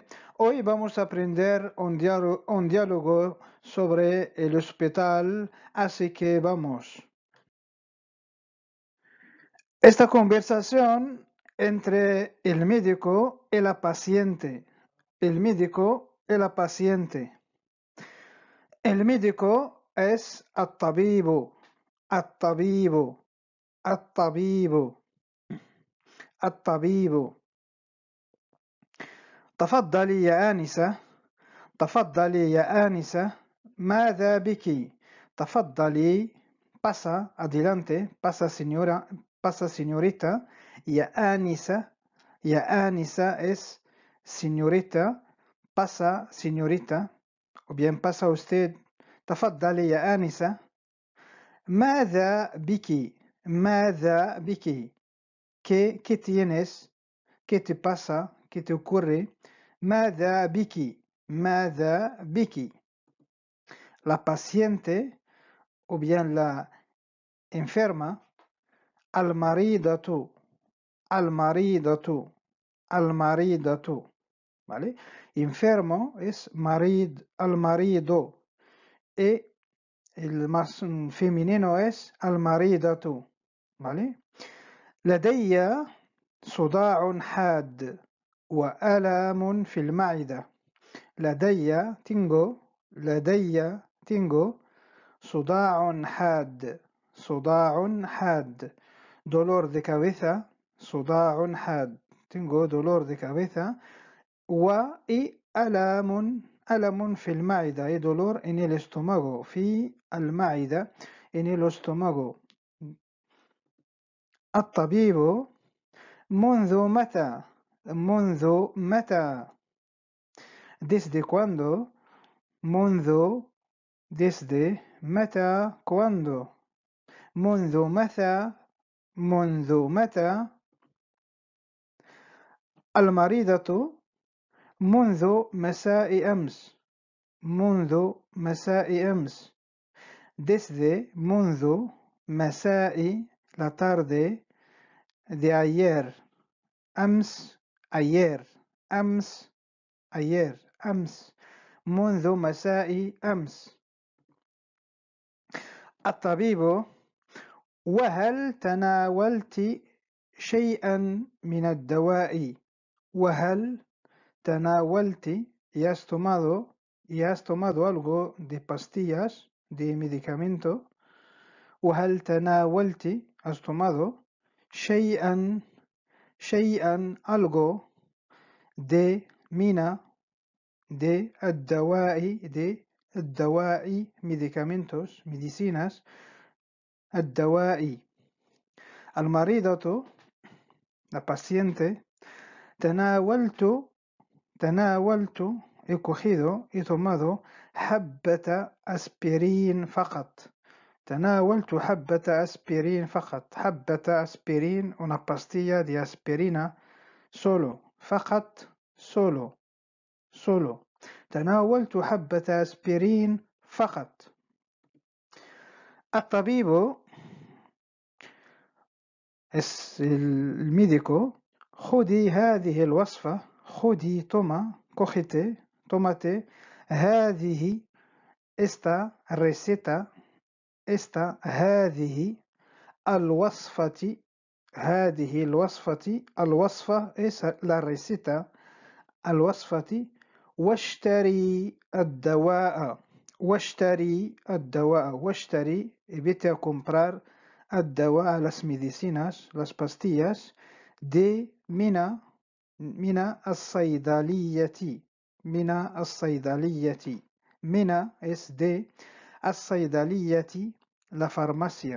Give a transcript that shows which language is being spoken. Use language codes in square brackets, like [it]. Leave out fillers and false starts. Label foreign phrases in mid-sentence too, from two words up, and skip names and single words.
[es] Hoy vamos a aprender un diálogo sobre el hospital, así que vamos. Esta conversación entre el médico y la paciente. El médico y la paciente. El médico es الطبيب. [ar] الطبيب. الطبيب. الطبيب. تفضلي يا آنسة. تفضلي يا آنسة. ماذا بك؟ تفضلي. [es] Pasa, adelante. Pasa, señora. Pasa, señorita. [ar] يا آنسة. يا آنسة [es] es señorita. Pasa, señorita. O bien pasa usted. [ar] تفضلي يا آنسة. ماذا بك؟ ماذا بك؟ [es] ¿Qué tienes? ¿Qué te pasa? ¿Qué te ocurre? [ar] ماذا بك؟ ماذا بك؟ [es] La paciente o bien la enferma. [ar] المريضة. المريضة. المريضة. [es] ¿Vale? Enfermo es marid, المريض. Y el más femenino es المريضة. ¿Vale? [ar] لدي صداع حاد وآلام في المعدة. لدي tengo صداع حاد. صداع حاد. [es] dolor de cabeza. [ar] صداع حاد. [es] tengo dolor de cabeza. [ar] y ألم في المعدة. [es] y dolor en el estómago. [ar] في المعدة [es] en el estómago. [ar] الطبيب منذ متى؟ منذ متى؟ [es] ¿Desde cuándo? [ar] منذ. Desde. متى. ¿Cuándo? منذ متى؟ منذ متى؟ المريضة منذ مساء أمس. منذ مساء أمس. Desde. منذ. مساء. [es] La tarde de ayer. [ar] أمس. ayer. أمس. [es] ayer. [ar] أمس. منذ مساء أمس. الطبيب وهل تناولت شيئا من الدواء؟ وهل تناولت [es] y has tomado algo de pastillas, de medicamento. [ar] وهل تناولت [es] has tomado شيئا algo de mina de الدواء medicamentos, medicinas. [ar] الدواء. المريضة [es] la paciente. تناولت he cogido, he tomado [ar] حبة aspirin فقط. تناولت حبة aspirin فقط. حبة aspirin, [es] una pastilla de aspirina solo. [ar] فقط solo. تناولت حبة aspirin فقط. [es] الطبيب es el médico. [ar] خذي هذه الوصفة. خذي [es] toma, cógete, tómate. هذه esta receta. [ar] esta هذه الوصفة. هذه الوصفة. الوصفة [es] es la receta. [ar] الوصفة. واشتري الدواء. واشتري الدواء. واشتري [es] vete a comprar الدواء, las medicinas, las pastillas de [ar] من الصيدلية. من الصيدلية. من [es] es de [ar] الصيدلية, [es] la farmacia.